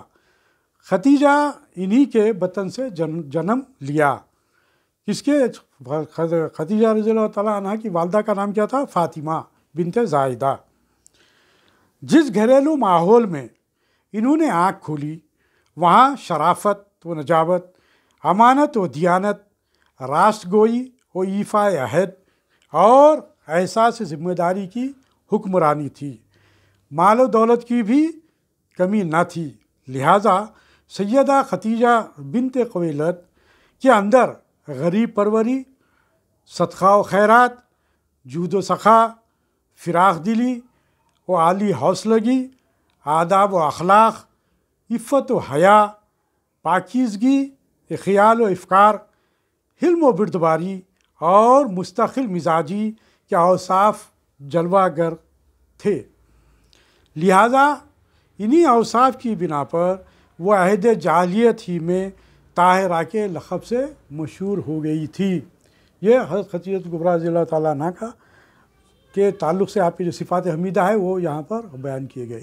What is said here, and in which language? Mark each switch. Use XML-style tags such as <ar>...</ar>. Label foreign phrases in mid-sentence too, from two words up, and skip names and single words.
<ur>خدیجہ انہی کے بطن سے جنم لیا۔ کس کے؟ خدیجہ</ur> <ar>رضی اللہ تعالیٰ عنہ</ar> <ur>کی والدہ کا نام کیا تھا؟ فاطمہ بنت زائدہ۔ جس گھریلو ماحول میں انہوں نے آنکھ کھولی، وہاں شرافت و نجابت، امانت و دیانت، راست گوئی و ایفاء عہد اور احساس ذمہ داری کی حکمرانی تھی۔ مال و دولت کی بھی کمی نہ تھی، لہٰذا سیدہ خدیجہ بنت خویلد کے اندر غریب پروری، صدقہ و خیرات، جود و سخا، فراخ دلی و عالی حوصلگی، آداب و اخلاق، عفت و حیا، پاکیزگی، خیال و افکار، حلم و بردباری اور مستقل مزاجی کے اوصاف جلوہ گر تھے۔ لہٰذا انہی اوصاف کی بنا پر وہ عہد جاہلیت ہی میں طاہرہ کے لقب سے مشہور ہو گئی تھی۔ یہ حضرت خدیجہ الکبریٰ</ur> <ar>رضی اللہ تعالیٰ عنہ</ar> <ur>کا کے تعلق سے آپ کی جو صفات حمیدہ ہے وہ یہاں پر بیان کیے گئے۔</ur>